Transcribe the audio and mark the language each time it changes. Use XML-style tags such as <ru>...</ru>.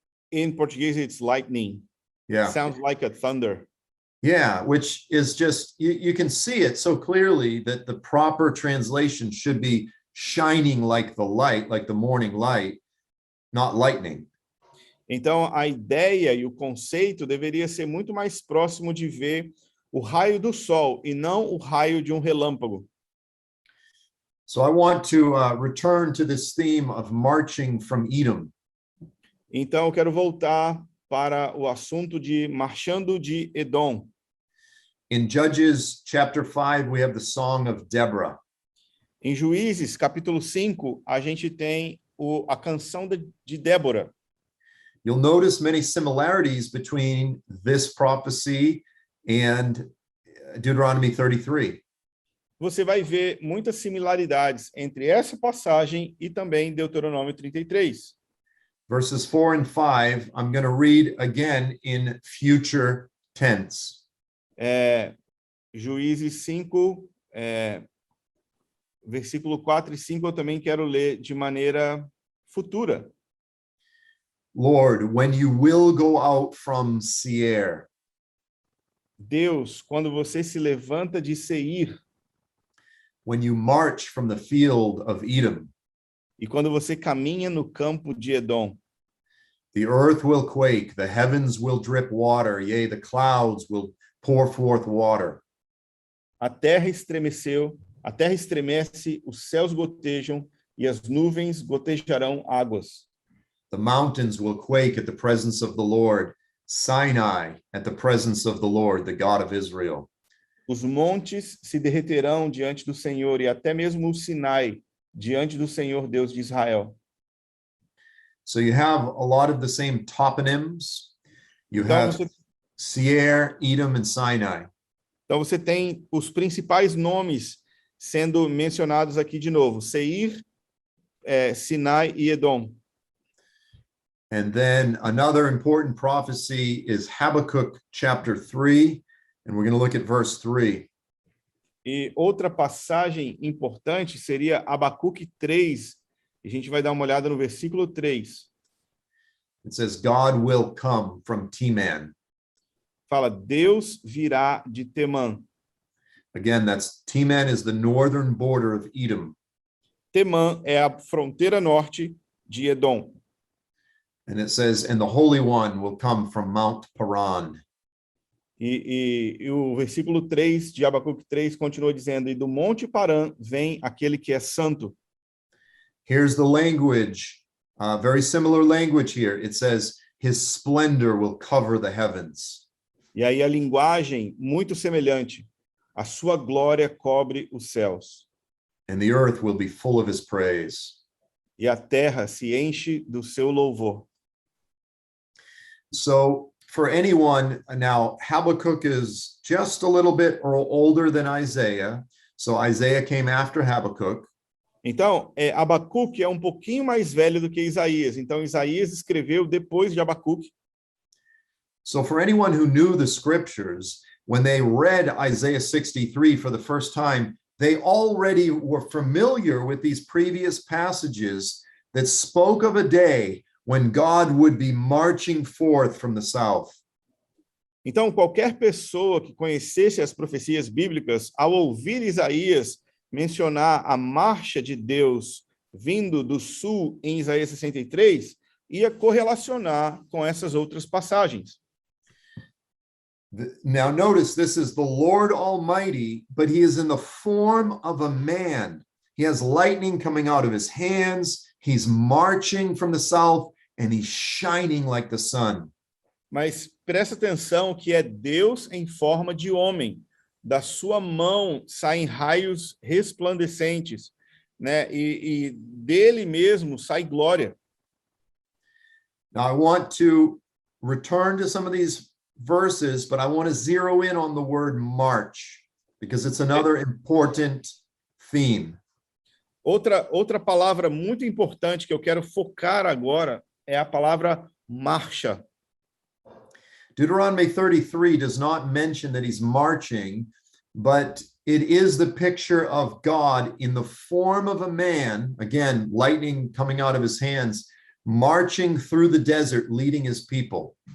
<en>In Portuguese, it's lightning. Yeah. Sounds like a thunder. Yeah, which is just, you can see it so clearly that the proper translation should be shining like the light, like the morning light, not lightning.</en> <pt>Então, a ideia e o conceito deveria ser muito mais próximo de ver o raio do sol e não o raio de relâmpago.</pt> <en>So I want to return to this theme of marching from Edom.</en> <pt>Então, eu quero voltar para o assunto de marchando de Edom.</pt> <en>In Judges chapter 5, we have the Song of Deborah.</en> <pt>Em Juízes, capítulo 5, a gente tem a canção de Débora.</pt> <en>You'll notice many similarities between this prophecy and Deuteronomy 33.</en> <pt>Você vai ver muitas similaridades entre essa passagem e também Deuteronômio 33.</pt> <en>Verses 4 and 5, I'm going to read again in future tense.</en> <pt>Juízes 5, versículo 4 e 5, eu também quero ler de maneira futura.</pt> <en>Lord, when you will go out from Seir,</en> <pt>Deus, quando você se levanta de Seir,</pt> <en>when you march from the field of Edom,</en> <pt>e quando você caminha no campo de Edom,</pt> <en>the earth will quake, the heavens will drip water, yea, the clouds will pour forth water.</en> <pt>a terra estremeceu, a terra estremece, os céus gotejam e as nuvens gotejarão águas.</pt> <en>The mountains will quake at the presence of the Lord, Sinai at the presence of the Lord, the God of Israel.</en> <pt>Os montes se derreterão diante do Senhor e até mesmo o Sinai diante do Senhor Deus de Israel.</pt> <en>So you have a lot of the same toponyms. You</en> <pt>Então</pt> <en>have</en> <pt>você,</pt> <en>Seir, Edom, and Sinai.</en> <pt>então você tem os principais nomes sendo mencionados aqui de novo: Seir, Sinai e Edom.</pt> <en>And then another important prophecy is Habakkuk chapter 3, and we're going to look at verse 3.</en> <pt>E outra passagem importante seria Abacuque 3. A gente vai dar uma olhada no versículo 3.</pt> <en>It says, God will come from Teman.</en> <pt>Fala, Deus virá de Temã.</pt> <en>Again, Teman is the northern border of Edom.</en> <pt>Temã é a fronteira norte de Edom.</pt> <en>And it says, and the Holy One will come from Mount Paran.</en> <pt>E o versículo 3 de Abacuque 3 continua dizendo, e do Monte Parã vem aquele que é santo.</pt> <en>Here's the language, very similar language here. It says, his splendor will cover the heavens.</en> <pt>E aí a linguagem muito semelhante. A sua glória cobre os céus.</pt> <en>And the earth will be full of his praise.</en> <pt>E a terra se enche do seu louvor.</pt> <en>So for anyone, now Habakkuk is just a little bit older than Isaiah. So Isaiah came after Habakkuk.</en> <pt>Então, Abacuque é um pouquinho mais velho do que Isaías. Então, Isaías escreveu depois de Abacuque.</pt> <en>So for anyone who knew the scriptures, when they read Isaiah 63 for the first time, they already were familiar with these previous passages that spoke of a day when God would be marching forth from the south.</en> <pt>Então, qualquer pessoa que conhecesse as profecias bíblicas, ao ouvir Isaías mencionar a marcha de Deus vindo do sul em Isaías 63, ia correlacionar com essas outras passagens.</pt> <en>Now notice this is the Lord Almighty, but he is in the form of a man. He has lightning coming out of his hands. He's marching from the south and he's shining like the sun.</en> <pt>Mas presta atenção que é Deus em forma de homem. Da sua mão saem raios resplandecentes, né? E dele mesmo sai glória.</pt> <en>Now I want to return to some of these verses, but I want to zero in on the word march because it's another important theme.</en> <pt>Outra palavra muito importante que eu quero focar agora é a palavra marcha.</pt> <en>Deuteronomy 33 does not mention that he's marching, but it is the picture of God in the form of a man, again, lightning coming out of his hands, marching through the desert, leading his people.</en>